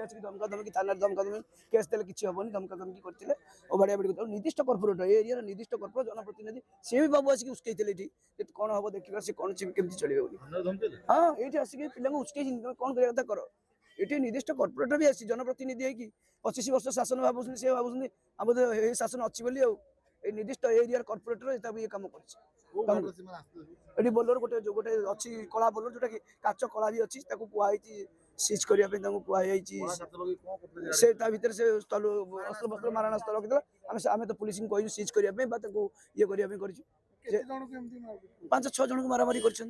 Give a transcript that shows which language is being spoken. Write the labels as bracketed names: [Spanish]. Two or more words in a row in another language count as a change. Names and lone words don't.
[Odia] ଆସିକି ଧମକା ଧମକି ଥାନାରେ ଧମକା ଧମକି କେସ୍ ଦେଲେ କିଛି ହେବନି ଧମକା ଧମକି କରିଥିଲେ ଓ ବାଡ଼ିଆ ବାଡ଼ି କରିଥିଲେ ନିର୍ଦ୍ଦିଷ୍ଟ କର୍ପୋରେଟର ଏ ଏରିଆର ନିର୍ଦ୍ଦିଷ୍ଟ କର୍ପୋରେଟର ଜନପ୍ରତିନିଧି ସିଏ ବି ବାବୁ ଆସିକି ଉସ୍କେଇଥିଲେ ଏଠି କ'ଣ ହେବ ଦେଖିବା ସେ କ'ଣ କେମିତି ଚଳିବେ ବୋଲି ହଁ ଏଇଠି ଆସିକି ପିଲାଙ୍କୁ ଉସ୍କେଇଛନ୍ତି ତମେ କ'ଣ କରିବା କଥା କର ଏଠି ନିର୍ଦ୍ଦିଷ୍ଟ କର୍ପୋରେଟର ବି ଆସିଛି ଜନପ୍ରତିନିଧି ହେଇକି 25 ବର୍ଷ ଶାସନ ଭାବୁଛନ୍ତି ସେ ଭାବୁଛନ୍ତି ଆମ ଏ ଶାସନ ଅଛି ବୋଲି ଆଉ [Bangla] এই নির্দিষ্ট এরিয়ার কর্পোরেটর এটা ইয়ে কাম করছে এটি [Odia] ବୋଲେରୋ ଗୋଟେ ଅଛି କଳା ବୋଲେରୋ ଯୋଉଟା କି କାଚ କଳା ବି ଅଛି ତାକୁ କୁହାଯାଇଛି ସିଜ୍ କରିବା ପାଇଁ ତାଙ୍କୁ କୁହାଯାଇଛି ସେ ତା ଭିତରେ ସେ ଅସ୍ତ୍ର ବସ୍ତ୍ର ମାରଣାସ୍ତ୍ର ରଖିଥିଲା ଆମେ ତ ପୁଲିସଙ୍କୁ କହିଛୁ ସିଜ୍ କରିବା ପାଇଁ ବା ତାଙ୍କୁ ଇଏ କରିବା ପାଇଁ କରିଛୁ 5-6 ଜଣଙ୍କୁ ମାରାମାରି କରିଛନ୍ତି